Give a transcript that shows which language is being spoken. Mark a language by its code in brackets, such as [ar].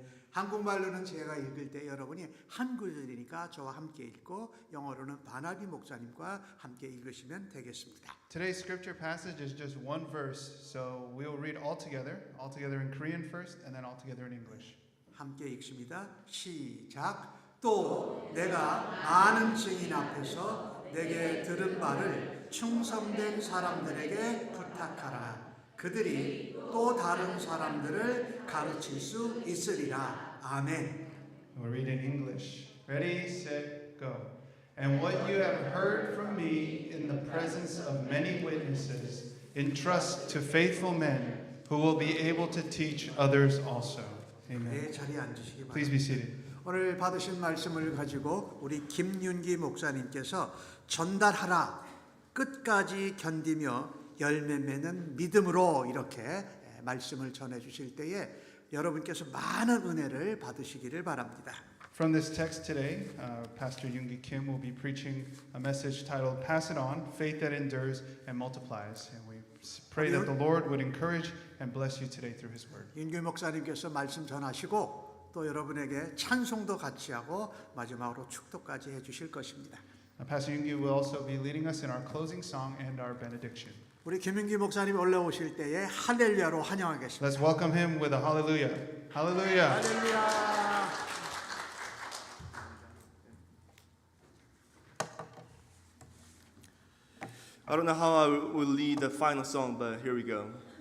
[ko] 한국말로는 제가 읽을 때 여러분이 한 구절이니까 저와 함께 읽고 영어로는 바나비 목사님과 함께 읽으시면 되겠습니다. [en] Today's scripture passage is just one verse, so we'll read all together in Korean first, and then all together in English. [ko] 함께 읽습니다. 시작. 또 내가 많은 증인 앞에서 내게 들은 바를 충성된 사람들에게 부탁하라. 그들이 또 다른 사람들을 가르칠 수 있으리라. 아멘. [en] We'll read in English. Ready, set, go. And what you have heard from me in the presence of many witnesses, entrust to faithful men who will be able to teach others also. Amen. [ko] 네, 자리에 앉으시기 바랍니다. [en] Please be seated. [ko] 오늘 받으신 말씀을 가지고 우리 김윤기 목사님께서 전달하라. 끝까지 견디며 열매 맺는 믿음으로 이렇게 말씀을 전해 주실 때에 여러분께서 많은 은혜를 받으시기를 바랍니다. [en] From this text today, Pastor Yoongi Kim will be preaching a message titled Pass It On, Faith That Endures and Multiplies. And we pray that the Lord would encourage and bless you today through His Word. [ko] 윤규 목사님께서 말씀 전하시고 또 여러분에게 찬송도 같이 하고 마지막으로 축도까지 해주실 것입니다. [en] Pastor Yoongi will also be leading us in our closing song and our benediction. [ko] 우리 김윤기 목사님 올라오실 때에 할렐루야로 환영하겠습니다. [en] Let's welcome him with a hallelujah. Hallelujah. [ko] 할렐루야. [en] I don't know how I will lead the final song, but here we go.